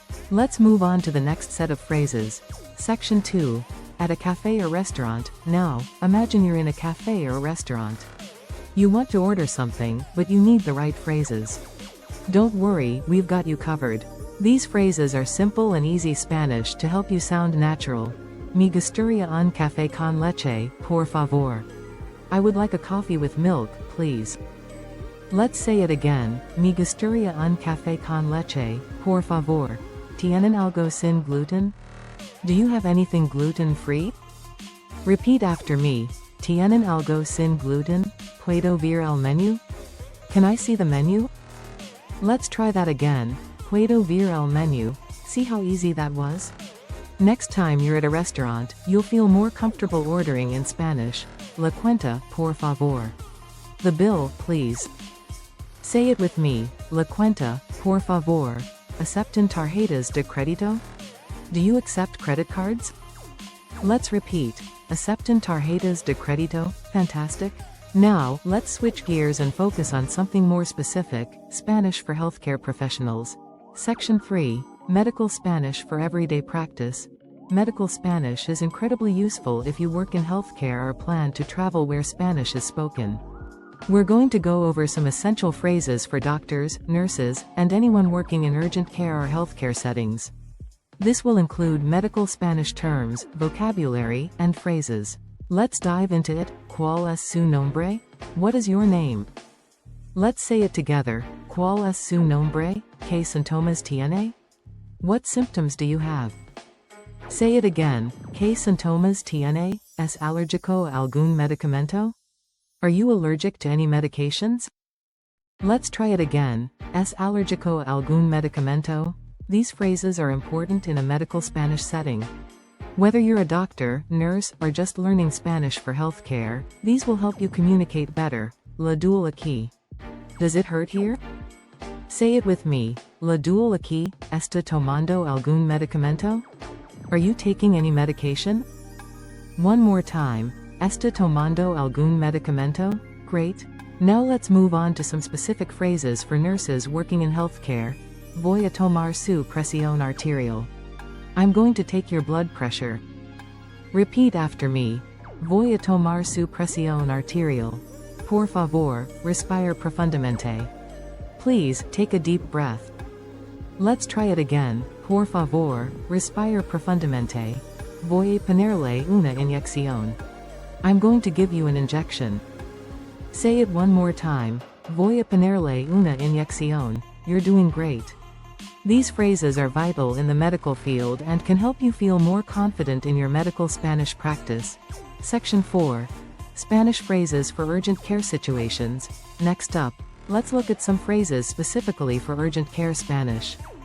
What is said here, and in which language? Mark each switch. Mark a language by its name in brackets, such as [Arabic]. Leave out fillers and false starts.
[English] Let's move on to the next set of phrases. Section 2. At a cafe or restaurant. Now, imagine you're in a cafe or restaurant. You want to order something, but you need the right phrases. Don't worry, we've got you covered. These phrases are simple and easy Spanish to help you sound natural. [Spanish] Me gustaría un café con leche, por favor. [English] I would like a coffee with milk, please. Let's say it again. [Spanish] Me gustaría un café con leche, por favor. ¿Tienen algo sin gluten? [English] Do you have anything gluten-free? Repeat after me. [Spanish] ¿Tienen algo sin gluten? ¿Puedo ver el menú? [English] Can I see the menu? Let's try that again. [Spanish] ¿Puedo ver el menú? [English] See how easy that was? Next time you're at a restaurant, you'll feel more comfortable ordering in Spanish. [Spanish] La cuenta, por favor. [English] The bill, please. Say it with me. [Spanish] La cuenta, por favor. ¿Aceptan tarjetas de crédito? [English] Do you accept credit cards? Let's repeat. [Spanish] ¿Aceptan tarjetas de crédito? [English] Fantastic. Now, let's switch gears and focus on something more specific, Spanish for healthcare professionals. Section 3. Medical Spanish for everyday practice. Medical Spanish is incredibly useful if you work in healthcare or plan to travel where Spanish is spoken. We're going to go over some essential phrases for doctors, nurses, and anyone working in urgent care or healthcare settings. This will include medical Spanish terms, vocabulary, and phrases. Let's dive into it. [Spanish] ¿Cuál es su nombre? [English] What is your name? Let's say it together. [Spanish] ¿Cuál es su nombre? ¿Qué síntomas tiene? [English] What symptoms do you have? Say it again. [Spanish] ¿Qué síntomas tiene? ¿Es alérgico a algún medicamento? [English] Are you allergic to any medications? Let's try it again. [Spanish] ¿Es alérgico a algún medicamento? [English] These phrases are important in a medical Spanish setting. Whether you're a doctor, nurse, or just learning Spanish for healthcare, these will help you communicate better. [Spanish] Le duele aquí. [English] Does it hurt here? Say it with me. Le duele aquí. [Spanish] ¿Está tomando algún medicamento? [English] Are you taking any medication? One more time. [Spanish] ¿Está tomando algún medicamento? [English] Great. Now let's move on to some specific phrases for nurses working in healthcare. [Spanish] Voy a tomar su presión arterial. [English] I'm going to take your blood pressure. Repeat after me. [Spanish] Voy a tomar su presión arterial. Por favor, respire profundamente. [English] Please, take a deep breath. Let's try it again. [Spanish] Por favor, respire profundamente. Voy a ponerle una inyección. [English] I'm going to give you an injection. Say it one more time. [Spanish] Voy a ponerle una inyección. [English] You're doing great. These phrases are vital in the medical field and can help you feel more confident in your medical Spanish practice. Section 4. Spanish phrases for urgent care situations. Next up, let's look at some phrases specifically for urgent care Spanish.